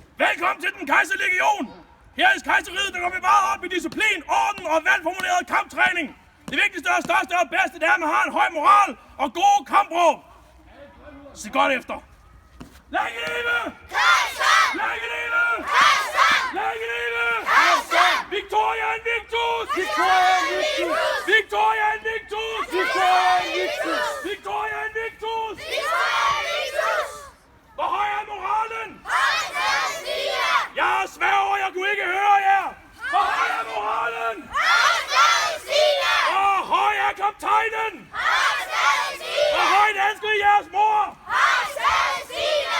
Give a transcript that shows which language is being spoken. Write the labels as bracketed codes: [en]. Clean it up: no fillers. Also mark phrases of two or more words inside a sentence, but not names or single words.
[da] Velkommen til den kejserlige legion. Her i kejseriet, der går vi meget op i disciplin, orden og velformuleret kamptræning. Det vigtigste og største og bedste, det er, at man har en høj moral og gode kampråb. Se godt efter. Længe leve! Kejser! Længe leve! Kejser! Længe leve! Kejser! [la] Victoria Invictus! Victoria Invictus! Victoria Invictus! Victoria Invictus! Victoria Invictus! Victoria Invictus! [da] Hvor høj er moralen? Højden stiger! Jeg sværger, jeg kunne ikke høre jer. Hvor høj er moralen? Højden stiger! Hvor høj er kaptajnen? Højden stiger! Hvor højt elsker I jeres mor? Højden stiger!